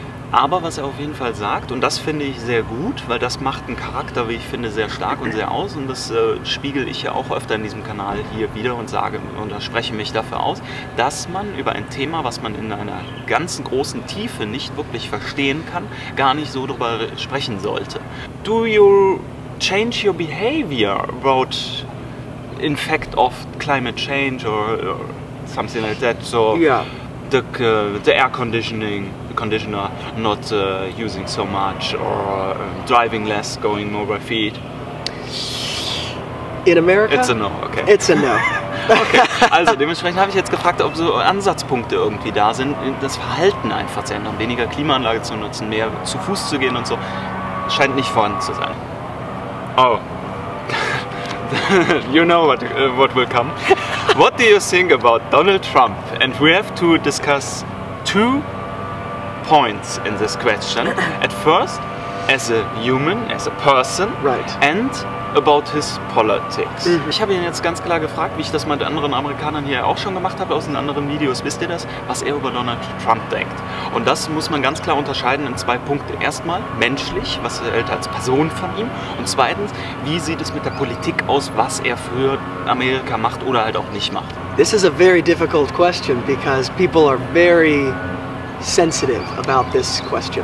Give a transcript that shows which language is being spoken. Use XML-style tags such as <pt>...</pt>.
<de>Aber was er auf jeden Fall sagt, und das finde ich sehr gut, weil das macht einen Charakter, wie ich finde, sehr stark und sehr aus, und das spiegel ich ja auch öfter in diesem Kanal hier wieder und sage und spreche mich dafür aus, dass man über ein Thema, was man in einer ganzen großen Tiefe nicht wirklich verstehen kann, gar nicht so darüber sprechen sollte.</de> <en>Do you change your behavior about in fact of climate change or something like that? So Yeah. The air conditioner not using so much, or driving less, going more by feet. In America? It's a no, okay. It's a no.</en> <de>Okay, also dementsprechend habe ich jetzt gefragt, ob so Ansatzpunkte irgendwie da sind, das Verhalten einfach zu ändern, weniger Klimaanlage zu nutzen, mehr zu Fuß zu gehen und so. Scheint nicht vorhanden zu sein. Oh.</de> <en>You know what will come. What do you think about Donald Trump? And we have to discuss 2 points in this question. At first, as a human, as a person, Right. and about his politics.</en> <de>Ich habe ihn jetzt ganz klar gefragt, wie ich das mit anderen Amerikanern hier auch schon gemacht habe, aus den anderen Videos, wisst ihr das, was er über Donald Trump denkt. Und das muss man ganz klar unterscheiden in 2 Punkte. Erstmal menschlich, was hält er als Person von ihm, und zweitens, wie sieht es mit der Politik aus, was er für Amerika macht oder halt auch nicht macht.</de> <en>This is a very difficult question because people are very sensitive about this question.</en>